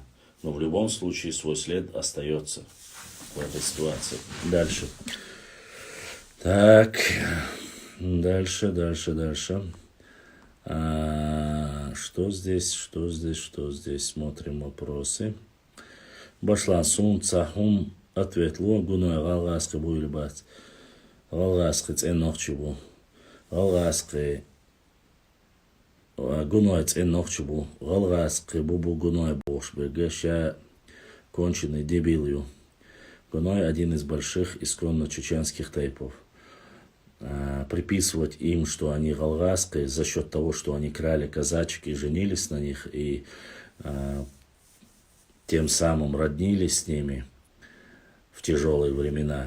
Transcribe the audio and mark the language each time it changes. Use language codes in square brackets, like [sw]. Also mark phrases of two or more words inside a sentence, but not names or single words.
[ru] Но в любом случае свой след остается в этой ситуации. Дальше. Так, дальше. Что здесь? Смотрим вопросы. [ce] Башлан сун цахум ответло гуной галгаски буйлбат. Галгаски ценнохчубу. Галгаски гуной ценнохчубу. Галгаски бубу гуной бошбеге ша [ru] конченый дебилью. Гуной один из больших исконно чеченских тайпов. Приписывать им, что они галгаские за счет того, что они крали казачки, женились на них и тем самым роднились с ними в тяжелые времена.